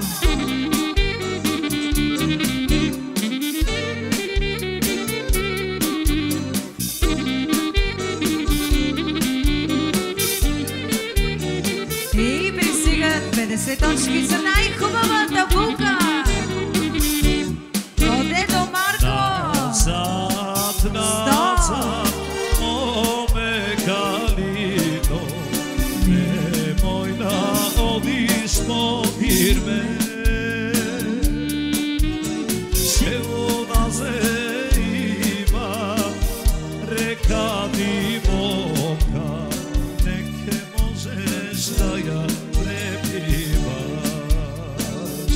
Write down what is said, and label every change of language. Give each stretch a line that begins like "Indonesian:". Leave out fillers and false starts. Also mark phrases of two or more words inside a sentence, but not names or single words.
Bulgarian: И пристигат 50 точки за най-хубавата булка. От дедо Марко.
Macedonian: назад, назад, моме Калино, немој да одиш подир ме. Че у нас има река дивока, неке можеш да я пребиваш.